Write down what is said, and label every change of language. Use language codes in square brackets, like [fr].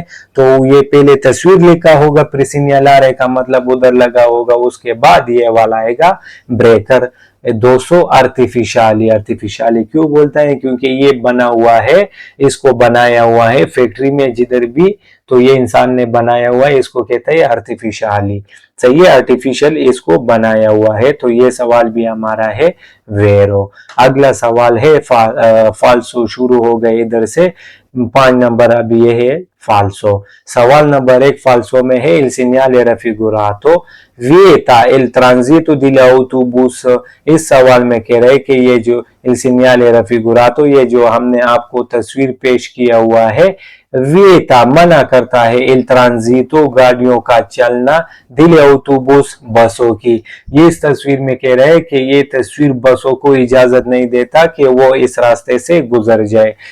[hi] तो ये पहले तस्वीर लिखा होगा प्रिसिनियलारे का मतलब उधर लगा होगा, उसके बाद ये वाला आएगा ब्रेकर 200 आर्टिफिशियली क्यों बोलता है, क्योंकि ये बना हुआ है, इसको बनाया हुआ है फैक्ट्री में जिधर भी, तो ये इंसान ने बनाया हुआ है, इसको कहते हैं आर्टिफिशियली। सही है, आर्टिफिशियल इसको बनाया हुआ है। तो ये सवाल भी हमारा है वेरो। अगला सवाल है फाल्सो, शुरू हो गए इधर से 5 नंबर, अभी ये है फाल्सो। सवाल नंबर 1 फाल्सो में है, [it] il segnale raffigurato vieta il transito degli autobus। [hi] इस सवाल में कह रहे हैं कि ये जो [it] il segnale raffigurato, [hi] ये जो हमने आपको तस्वीर पेश किया हुआ है, विएता मना करता है, [it] इल ट्रांजिटो [hi] गाड़ियों का चलना, दिल autobus बसों की। ये इस तस्वीर में कह रहे हैं कि ये तस्वीर बसों को इजाजत नहीं देता कि वो इस रास्ते से गुजर जाए।